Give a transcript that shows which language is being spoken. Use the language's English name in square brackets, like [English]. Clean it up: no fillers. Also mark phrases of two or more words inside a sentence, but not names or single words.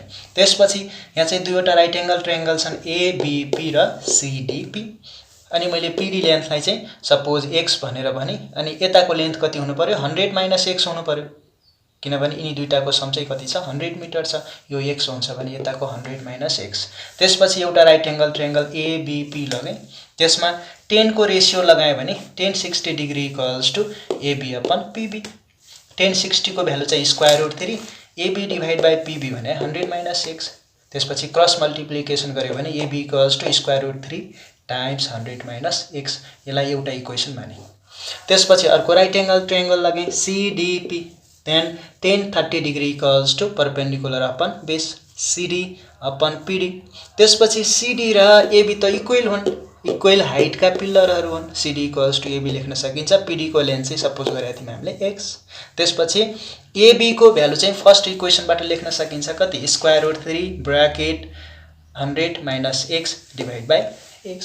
[Nepali] त्यसपछि यहाँ चाहिँ दुईवटा [English] right angle triangle [Nepali] छन् ABP र CDP। अनि मैले PD लेन्थलाई चाहिँ सपोज x भनेर भने अनि यताको लेन्थ कति हुनु पर्यो 100 माइनस x हुनु पर्यो, किनभने यिनी दुईटाको सम चाहिँ कति छ 100 मिटर छ। यो x हुन्छ भने यताको 100 माइनस x। त्यसपछि एउटा [English] right angle triangle [Nepali] ABP लगे, त्यसमा 10 को रेशियो लगाए भने 10 60 [English] degree equals to AB upon PB. [Nepali] 10 60 को भ्यालु चाहिँ [English] square root 3 AB divide by PB [Nepali] भने 100 माइनस x। त्यसपछि [English] cross multiplication [Nepali] गर्यो भने AB [English] equals to square root 3 times 100 minus x. [Nepali] यसलाई एउटा इक्वेसन माने। त्यसपछि अर्को [English] right angle triangle [Nepali] लगे CDP। [English] then 10 30 degree equals to perpendicular upon base CD upon PD. [Nepali] त्यसपछि CD र AB त इक्वल हुन्, [English] equal height [Nepali] का पिलरहरु हुन्। CD [English] equals to [Nepali] AB लेख्न सकिन्छ। PD को लेन्थ चाहिँ सपोज गरेको थियौं हामीले x। त्यसपछि AB को भ्यालु चाहिँ [English] first equationबाट [Nepali] लेख्न सकिन्छ कति [English] square root 3 bracket 100 minus x divide by x.